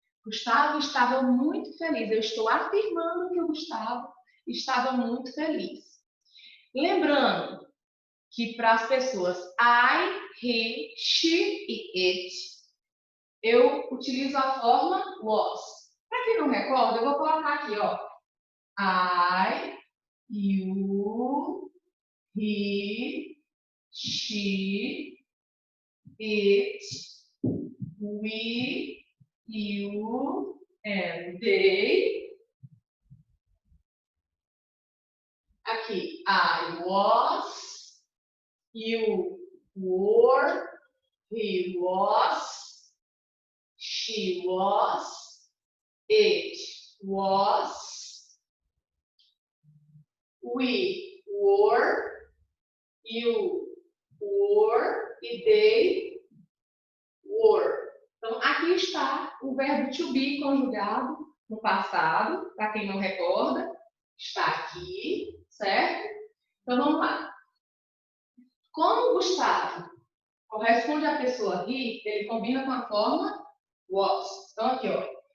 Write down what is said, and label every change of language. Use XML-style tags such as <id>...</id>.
<pt>Gustavo estava muito feliz. Eu estou afirmando que o Gustavo estava muito feliz. Lembrando que para as pessoas I, he, she e it, eu utilizo a forma was. Para quem não recorda, eu vou colocar aqui, ó.</pt> <en>I, you, he, she, it, we, you, and they. Aqui, I was, you were, he was, she was, it was, we were, you were e they were.</en> <pt>Então, aqui está o verbo to be conjugado no passado, para quem não recorda, está aqui, certo? Então, vamos lá. Como o Gustavo corresponde à pessoa he, ele combina com a forma was. Então, aqui, ó.</pt>